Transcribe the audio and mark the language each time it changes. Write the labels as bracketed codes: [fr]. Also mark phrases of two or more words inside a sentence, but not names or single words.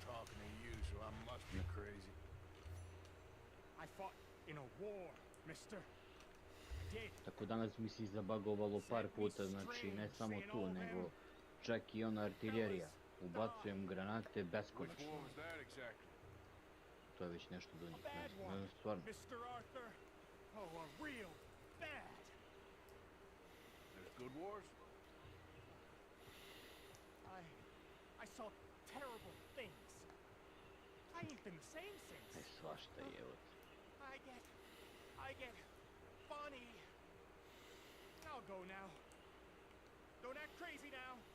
[sr] tako danas mi se zabagovalo par puta, znači ne samo tu, nego čak i ona artiljerija. Ubacujem granate beskonačno. To je već nešto do njih, ne, stvarno. [en] Good wars? I saw terrible things. I ain't been the same since. [sr] Ne, svašta je, evo. [en] I get funny. I'll go now. Don't act crazy now.